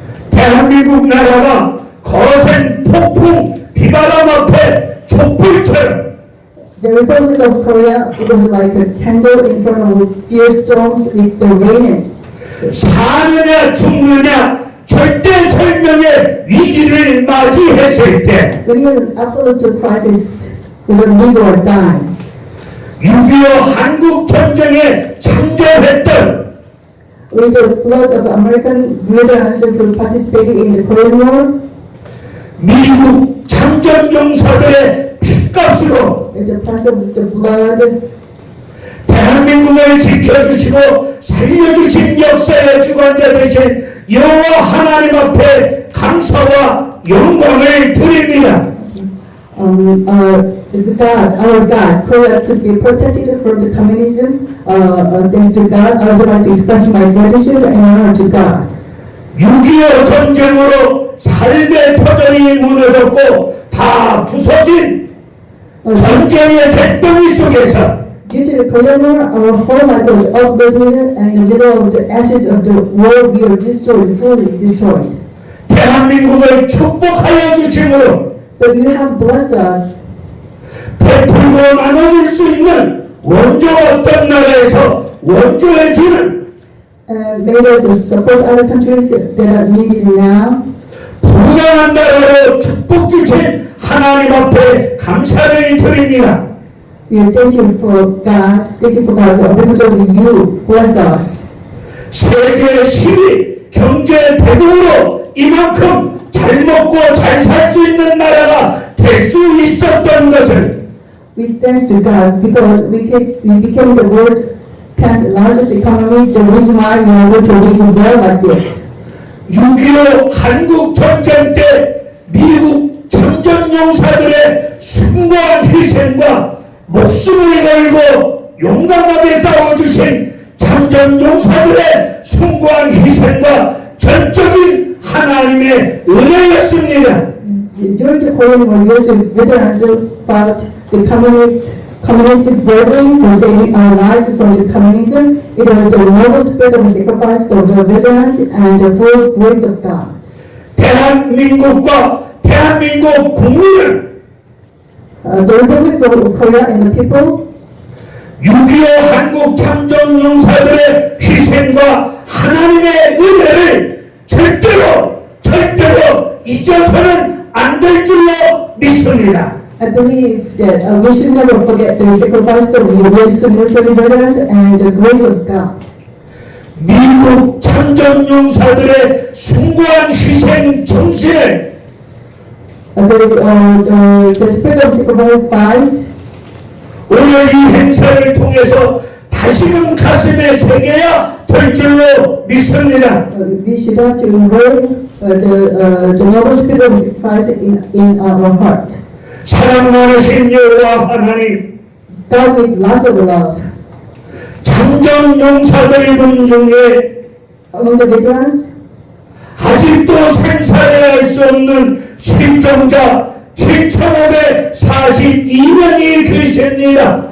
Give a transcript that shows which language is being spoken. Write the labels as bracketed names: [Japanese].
[Korean] 대한민국 나라가 거센 폭풍 비바람 앞에 촛불처럼 [English] the Republic of Korea, it was like a candle in front of fierce storms with the rain. [Korean] 사느냐 죽느냐 절대절명의 위기를 맞이했을 때 [English] When you're in absolute crisis, you don't live or die. [Korean] 6.25 한국 전쟁에 참전했던 [English] With the blood of American veterans who participated in the Korean War, [Korean] 미국 참전용사들의 핏값으로 [English] with the price of the blood, [Korean] 대한민국을 지켜주시고 살려주신 역사의 주관자 되신 여호와 하나님 앞에 감사와 영광을 드립니다. [English] our God, Korea could be protected from the communism. Thanks to God, I would like to express my gratitude and honor to God. [Korean] 6.25 전쟁으로 삶의 터전이 무너졌고 다 부서진 전쟁의 잿더미 속에서 [English] Due to the Korean War, our whole life was uprooted, and in the middle of the ashes of the war, we were destroyed, fully destroyed. [Korean] 대한민국을 축복하여 주심으로 [English] But you have blessed us. [Korean] 베풀고 나눠줄 수 있는 원조 어떤 나라에서 원조해주는 [English] Made us support other countries that are needed now. [Korean] 불량한 나라로 축복 주신 하나님 앞에 감사를 드립니다. [English] We thank you for God. Thank you for God. Because of you, blessed us. [Korean] 세계 10위 경제 대국으로 이만큼 잘 먹고 잘 살 수 있는 나라가 될 수 있었던 것을 [English] We thanks to God because we became the world's largest economy. The reason why we are able to live well like this. [Korean] 6.25 한국 전쟁 때 미국 참전용사들의 숭고한 희생과 목숨을 걸고 용감하게 싸워주신 참전용사들의 숭고한 희생과 전적인 하나님의 은혜였습니다. [English] During the Korean War, US veterans fought the communist bravely for saving our lives from the communism. It was the noble spirit of sacrifice of the veterans and the full grace of God. [Korean] 대한민국과 대한민국 국민을 [English] The Republic of Korea and the people [Korean] 6.25 한국 참전용사들의 희생과 하나님의 은혜를 절대로 잊어서는 안 될 줄로 믿습니다. [English] I believe that we should never forget the sacrifice of the US military veterans and the grace of God. [Korean] 미국 참전용사들의 숭고한 희생 정신을 [English] The spirit of sacrifice [Korean] 오늘 이 행사를 통해서 다시금 가슴에 새겨야 될 줄로 믿습니다. [English] We should have to engrave the noble spirit of sacrifice in our heart. [Korean] 사랑 많으신 여호와 하나님, [English] God with lots of love. [Korean] 장정 용사들 분 중에 [English] Among the veterans, [Korean] 아직도 생사해할 수 없는 실종자 7,542명이 계십니다.